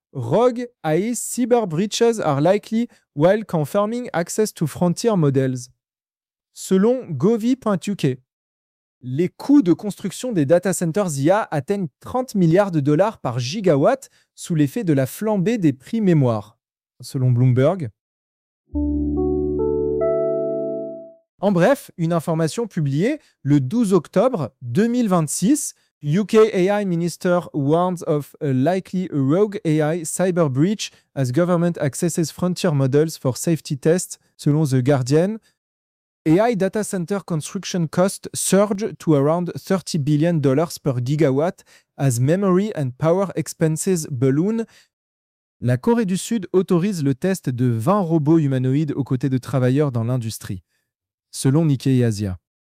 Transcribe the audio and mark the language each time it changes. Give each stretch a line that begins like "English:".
English: Rogue AI cyber breaches are likely while confirming access to frontier models.
French: Selon govi.uk, les coûts de construction des data centers IA atteignent 30 milliards de dollars par gigawatt sous l'effet de la flambée des prix mémoire, selon Bloomberg. En bref, une information publiée le 12 octobre 2026, UK AI Minister warns of a likely rogue AI cyber breach as government accesses frontier models for safety tests, selon The Guardian.
English: AI data center construction costs surge to around $30 billion per gigawatt as memory and power expenses balloon.
French: La Corée du Sud autorise le test de 20 robots humanoïdes aux côtés de travailleurs dans l'industrie, selon Nikkei Asia.